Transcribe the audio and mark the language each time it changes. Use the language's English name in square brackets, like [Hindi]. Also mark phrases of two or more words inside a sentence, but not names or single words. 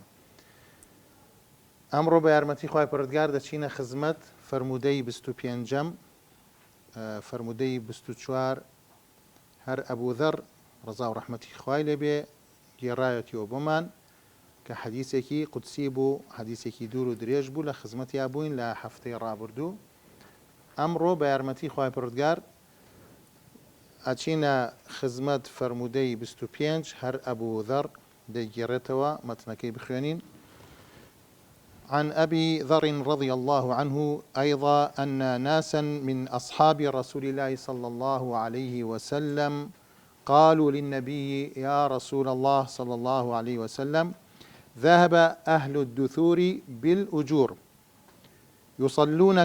[Central Kurdish] ئەمڕۆ بە یارمەتی خوای پەروەردگار دەچینە خزمەت فرمودەی 25ەم، فرمودەی 24 هەر ئەبوو ذەر ڕەزا و ڕەحمەتی خوای لێبێ گێڕایەتیەوە بۆمان کە حەدیثێکی قودسی بوو، حەدیثێکی دوور و درێژ بوو، لە خزمەتیا بووین لە هەفتەی ڕابردوو. ئەمڕۆ بە یارمەتی خوای پەروەردگار ئەچینە خزمەت فرمودەی 25 هەر ئەبوو ذەر دەیگێڕێتەوە، مەتنەکەی بخوێنین. [Arabic] عن أبي ذر رضي الله عنه أيضا أن ناسا من أصحاب رسول الله صلى الله عليه وسلم قالوا للنبي يا رسول الله صلى الله عليه وسلم ذهب أهل الدثور بالأجور يصلون